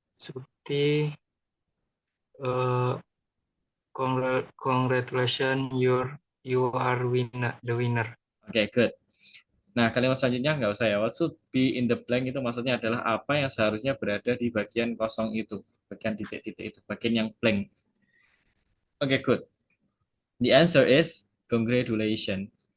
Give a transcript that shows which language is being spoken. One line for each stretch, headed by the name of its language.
English: Surti, eh congratulations, you are the winner. Oke, good.
Indonesian: Nah, kalimat selanjutnya nggak usah ya.
English: What should be in the blank
Indonesian: itu maksudnya adalah apa yang seharusnya berada di bagian kosong itu. Bagian titik-titik itu. Bagian yang blank. Oke,
English: good. The answer is congratulations.